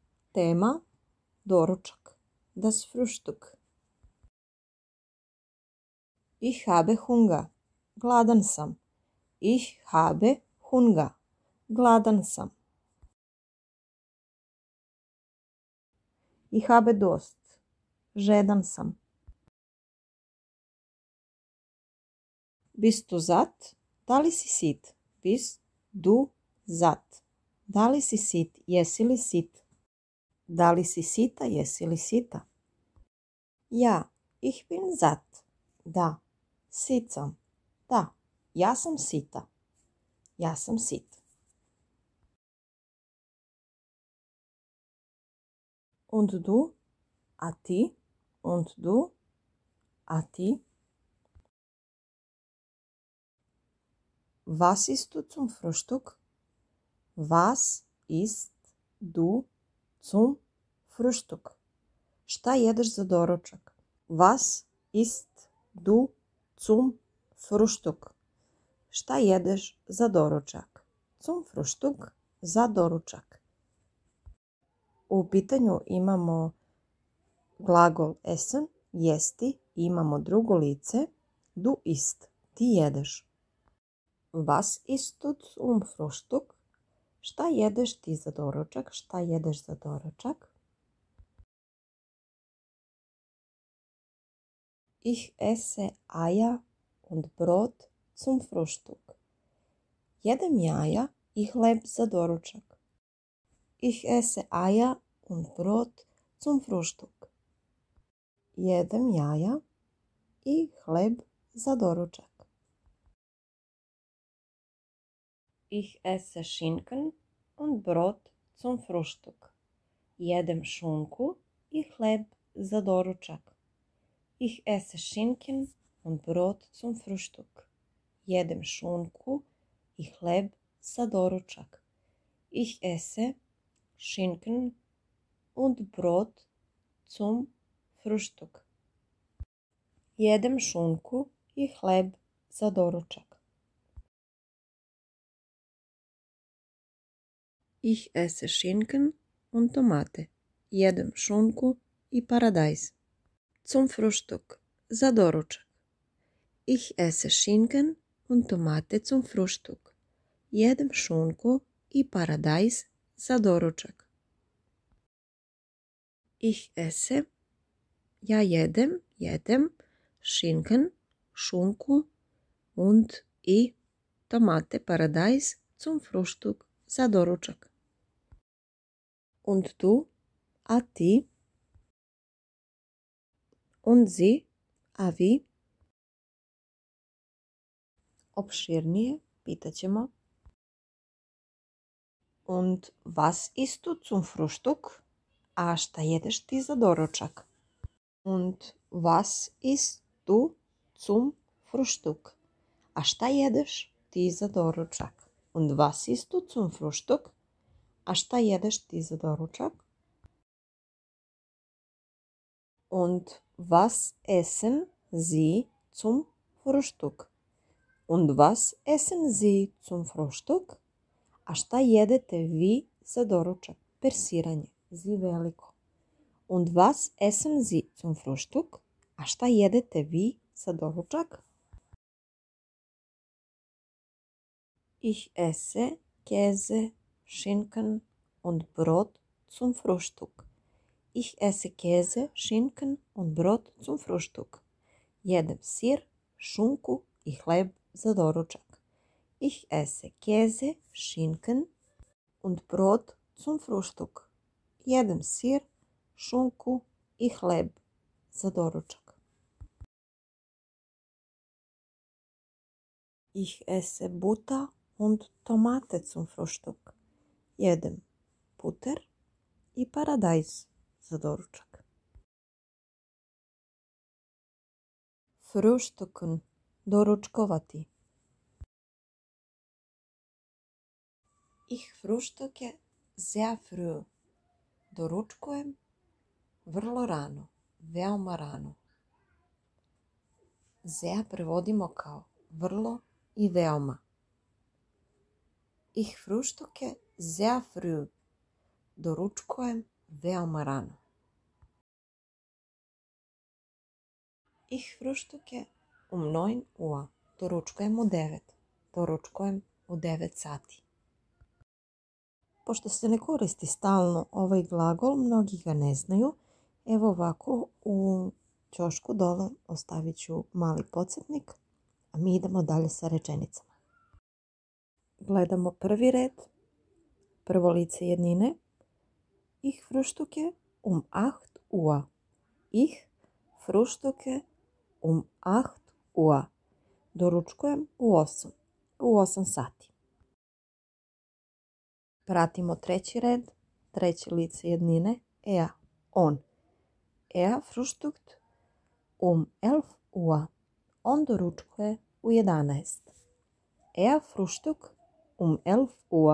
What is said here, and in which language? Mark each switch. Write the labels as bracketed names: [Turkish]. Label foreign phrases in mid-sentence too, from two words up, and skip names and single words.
[Bosnian] Tema, doručak. [German] Das Frühstück. Ich habe Hunger. [Bosnian] Gladan sam. [German] Ich habe Hunger. [Bosnian] Gladan sam. [German] Ich habe Durst. [Bosnian] Žedan sam. [German] Bist du satt? [Bosnian] Da li si sit? [German] Bist du satt? [Bosnian] Da li si sit? Jesi li sit? Da li si sita? Jesi li sita? [German] Ja, ich bin satt. [Bosnian] Da, sit sam. Da, ja sam sita. Ja sam sit. [German] Und du? [Bosnian] A ti? [German] Und du? [Bosnian] A ti? [German] Was isst du zum Frühstück? Was isst du zum Frühstück? [Bosnian] Šta jedeš za doručak? [German] Was isst du zum Frühstück? [Bosnian] Šta jedeš za doručak? [German] Zum Frühstück, [Bosnian] za doručak. U pitanju imamo glagol essen, jesti, imamo drugo lice, [German] du isst, [Bosnian] ti jedeš. [German] Was isst du zum Frühstück? [Bosnian] Šta jedeš ti za doručak? Šta jedeš za doručak? [German] Ich esse Eier und Brot zum Frühstück. [Bosnian] Jedem jaja i hleb za doručak. [German] Ich esse Eier und Brot zum Frühstück. [Bosnian] Jedem jaja i hleb za doručak. [German] Ich esse Schinken und Brot zum Frühstück. [Bosnian] Jedem šunku i hleb za doručak. [German] Ich esse Schinken und Brot zum Frühstück. [Bosnian] Jedem šunku i hleb za doručak. [German] Ich esse Schinken und Brot zum Frühstück. [Bosnian] Jedem šunku i hleb za doručak. [German] Ich esse Schinken und Tomate. [Bosnian] Jedem šunku i paradajz. [German] Zum Frühstück, [Bosnian] za doručak. [German] Ich esse Schinken und Tomate zum Frühstück. [Bosnian] Jedem šunku i paradajz za doručak. [German] Ich esse, [Bosnian] ja jedem, [German] Schinken, šunku und i Tomate, paradajz zum Frühstück, [Bosnian] za doručak. [German] Und du, [Bosnian] a ti? [German] Und sie, [Bosnian] a vi? Opširnije pitat ćemo. [German] Und was isst du zum Frühstück? [Bosnian] A šta jedeš ti za doručak? [German] Und was isst du zum Frühstück? [Bosnian] A šta jedeš ti za doručak? [German] Und was isst du zum Frühstück? [Bosnian] A šta jedeš ti za doručak? [German] Und was essen Sie zum Frühstück? Und was essen Sie zum Frühstück? [Bosnian] A šta jedete vi za doručak? Persiranje, zi veliko. [German] Und was essen Sie zum Frühstück? [Bosnian] A šta jedete vi za doručak? [German] Ich esse Käse, Schinken und Brot zum Frühstück. Ich esse Käse, Schinken und Brot zum Frühstück. [Bosnian] Jedem sir, šunku i hleb za doručak. [German] Ich esse Käse, Schinken und Brot zum Frühstück. [Bosnian] Jedem sir, šunku i hleb za doručak. [German] Ich esse Butter und Tomate zum Frühstück. [Bosnian] Jedem puter i paradajz za doručak. [German] Frühstücken, doručkovati. Ich frühstücke sehr früh. [Bosnian] Doručkujem vrlo rano, veoma rano. Sehr prevodimo kao vrlo i veoma. [German] Ich frühstücke sehr früh. [Bosnian] Doručkujem veoma rano. [German] Ich frühstücke um 9 Uhr. [Bosnian] Doručkujem u 9. Doručkujem u 9 sati. Pošto se ne koristi stalno ovaj glagol, mnogi ga ne znaju. Evo ovako, u ćošku dole ostavit ću mali podsjetnik, a mi idemo dalje sa rečenicama. Gledamo prvi red, prvo lice jednine. [German] Ich frühstücke um 8 Uhr. Ich frühstücke um 8 Uhr. [Bosnian] Doručkujem u 8 sati. Pratimo treći red, treće lice jednine, er, on. [German] Er frühstückt um 11 Uhr. [Bosnian] On doručkuje u 11. [German] Er frühstückt um 11 Uhr.